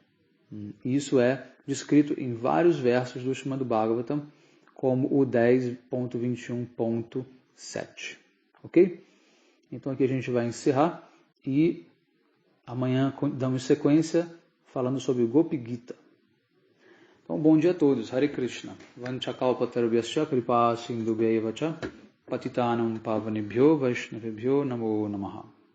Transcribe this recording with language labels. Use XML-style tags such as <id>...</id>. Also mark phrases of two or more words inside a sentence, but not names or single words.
<pt>Isso é descrito em vários versos do Srimad Bhagavatam, como o 10.21.7. Ok? Então aqui a gente vai encerrar e amanhã damos sequência falando sobre o Gopi Gita. Então, bom dia a todos. Hare Krishna.</pt> <sa>Vanchakalpatarubhyascha kripa sindhubhyaiva cha patitanam pavanebhyo vaishnavebhyo namo namaha.</sa>